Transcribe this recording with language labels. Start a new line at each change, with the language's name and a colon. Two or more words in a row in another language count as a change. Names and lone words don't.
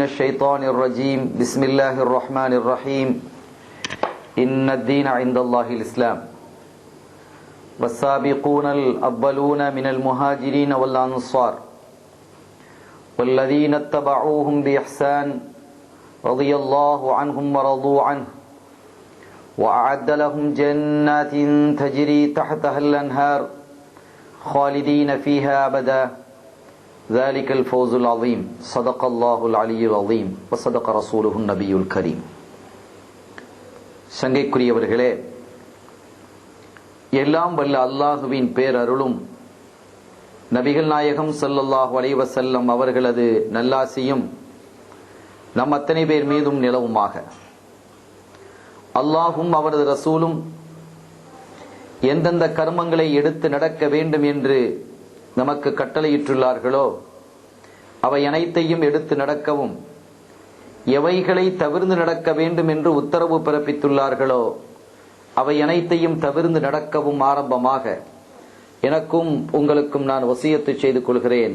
Arabic: الشيطان الرجيم، بسم الله الرحمن الرحيم، إن الدين عند الله الإسلام، والسابقون الأولون من المهاجرين والأنصار والذين اتبعوهم بإحسان رضي الله عنهم ورضوا عنه وأعد لهم جنات تجري تحتها الأنهار خالدين فيها أبدا ذلك الفوز العظيم. صدق الله العلي العظيم وصدق رسوله النبي الكريم.
Tamil: சங்கைக்குரியவர்களே, எல்லாம் வல்ல அல்லாஹுவின் பேரருளும் நபிகள் நாயகம்
Arabic: صلى الله عليه وسلم
Tamil: அவர்களது நல்லாசியும் நம் அத்தனை பேர் மீதும் நிலவுமாக. அல்லாஹும் அவரது ரசூலும் எந்தெந்த கர்மங்களை எடுத்து நடக்க வேண்டும் என்று நமக்கு கட்டளையிட்டுள்ளார்களோ அவை அனைத்தையும் எடுத்து நடக்கவும், எவைகளை தவிர்த்து நடக்க வேண்டும் என்று உத்தரவு பிறப்பித்துள்ளார்களோ அவை அனைத்தையும் தவிர்த்து நடக்கவும் ஆரம்பமாக எனக்கும் உங்களுக்கும் நான் வசியத்து செய்து கொள்கிறேன்.